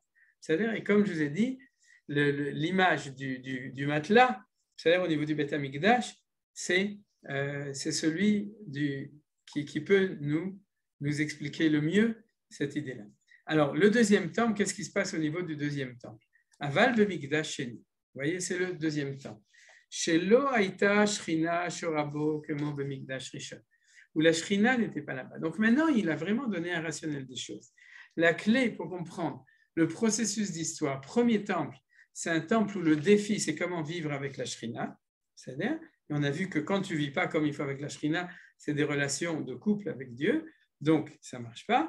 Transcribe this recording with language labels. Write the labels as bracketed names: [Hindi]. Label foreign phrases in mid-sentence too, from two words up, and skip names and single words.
[French] C'est-à-dire, et comme je vous ai dit, l'image du matelas, c'est-à-dire au niveau du [Hebrew] בית המקדש, [French] c'est celui qui peut nous expliquer le mieux cette idée-là. Alors, le deuxième temple, qu'est-ce qui se passe au niveau du deuxième temple? [Hebrew] אבל במקדש שני. [French] Vous voyez, c'est le deuxième temple. [Hebrew] שלא הייתה שכינה שורה בו כמו במקדש ראשון. [French] Où la shrina n'était pas là-bas. Donc maintenant, il a vraiment donné un rationnel des choses. La clé pour comprendre le processus d'histoire, premier temple, c'est un temple où le défi, c'est comment vivre avec la Shrina. C'est-à-dire, et on a vu que quand tu ne vis pas comme il faut avec la Shrina, c'est des relations de couple avec Dieu, donc ça ne marche pas.